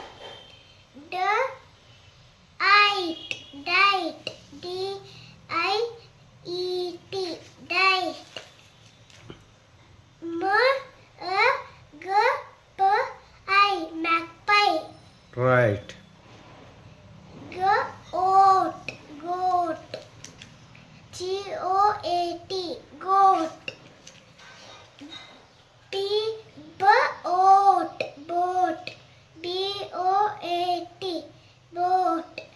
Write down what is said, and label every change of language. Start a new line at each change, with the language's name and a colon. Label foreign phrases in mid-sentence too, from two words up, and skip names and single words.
English: Diet, diet. D-I-E-T, diet. M-A-G-P-I, magpie. ರೈಟ್. Goat, goat. G-O-A-T, goat. Boat, boat. B-O-A-T, boat.